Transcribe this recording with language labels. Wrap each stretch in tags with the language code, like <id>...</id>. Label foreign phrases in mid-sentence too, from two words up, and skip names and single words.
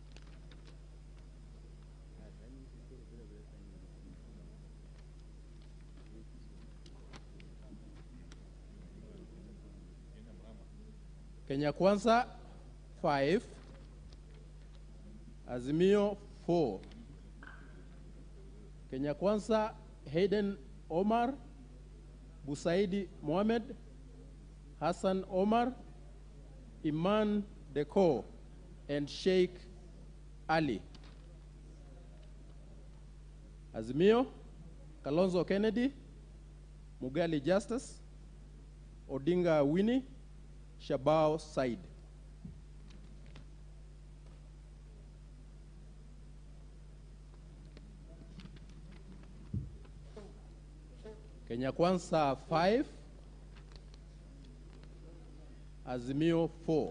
<en>Kenya Kwanza 5, Azimio 4. Kenya Kwanza Hayden Omar, Busaidi Mohamed, Hassan Omar, Iman Deko, and Sheikh Ali. Azimio, Kalonzo Kennedy, Mugali Justus, Odinga Winnie, Shabao Said. Kenya Kwanza 5, Azimio 4.</en>